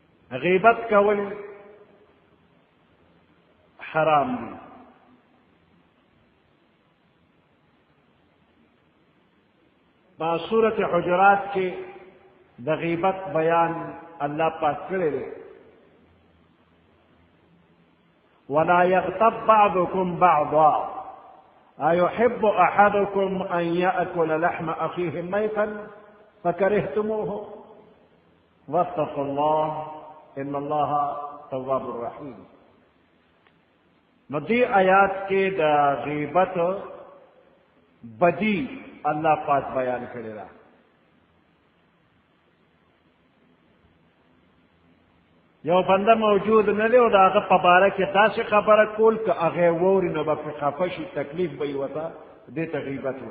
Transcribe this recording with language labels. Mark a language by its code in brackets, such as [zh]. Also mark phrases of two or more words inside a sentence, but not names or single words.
[ps] غیبت کول حرام دی. با سورت حجرات کې د غیبت بیان الله پاک کړی دی. [ar] ولا يغتب بعضكم بعضا أيحب أحدكم أن يأكل لحم أخيه ميتا فكرهتموه واتقوا الله إن الله تواب رحيم. [ps] نو دی آیات کې د غیبت بدی الله پاک بیان کړی دی. یو بنده موجود نه دی او د هغه په باره کې داسې خبره کول که هغه ووري نو به پرې خفه شي، تکلیف به یې ورته، دې ته غیبت وایي.